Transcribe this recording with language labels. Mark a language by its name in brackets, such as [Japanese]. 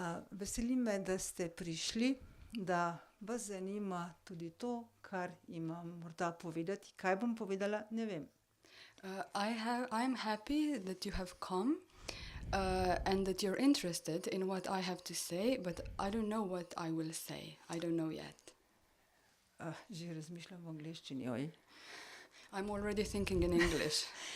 [Slovenian] Veseli me, da ste prišli, da vas zanima tudi to, kar imam morda povedati. Kaj bom povedala, ne vem. [English] I'm happy that you have come and that you're interested in what I have to say, but I don't know what I will say. I don't know yet. [Slovenian] Že razmišljam v angleščini, oj. [English] I'm already thinking in English.